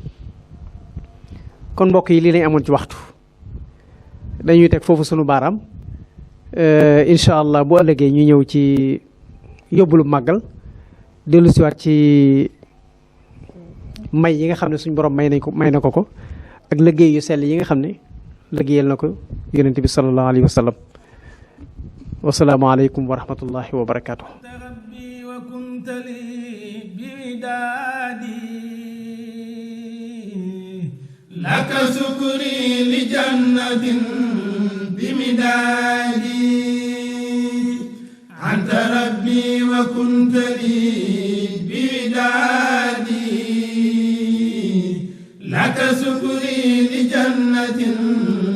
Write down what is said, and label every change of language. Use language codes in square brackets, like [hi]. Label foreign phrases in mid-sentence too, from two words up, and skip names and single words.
[wo] kon mbokk yi lii lañ amoon ci waxtu dañuy teg foofu sunu baaraam [ar] إن شاء الله [wo] bu ëllëgee ñu ñëw ci yóbbulu màggal dellu siwaat ci may yi nga xam ne suñ borom may na ko ak liggéey yu sell yi nga xam ne liggéeyal na ko yonent bi [ar] صلى الله عليه وسلم. والسلام عليكم ورحمة الله وبركاته. لك سكري لجنة بمدادي أنت ربي وكنت لي بودادي لك سكري لجنة